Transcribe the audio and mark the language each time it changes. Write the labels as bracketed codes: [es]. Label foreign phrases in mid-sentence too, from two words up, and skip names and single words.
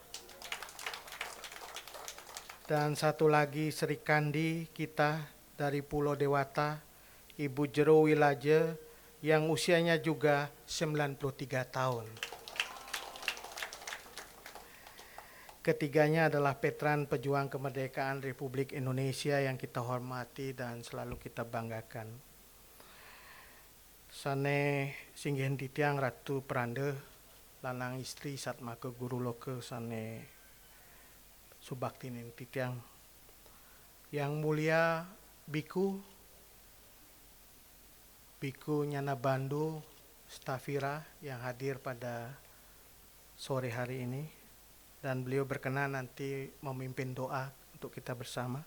[id] Dan satu lagi Sri Kandi kita, dari Pulau Dewata, Ibu Jero Wilaje, yang usianya juga 93 tahun. Ketiganya adalah veteran pejuang kemerdekaan Republik Indonesia yang kita hormati dan selalu kita banggakan. [ban] Sane singgihan titiang Ratu Prande, lanang istri Satmaka Guru Loke sane subaktinin titiang. [id] Yang mulia Biku Nyana Bandu Stafira yang hadir pada sore hari ini, dan beliau berkenan nanti memimpin doa untuk kita bersama.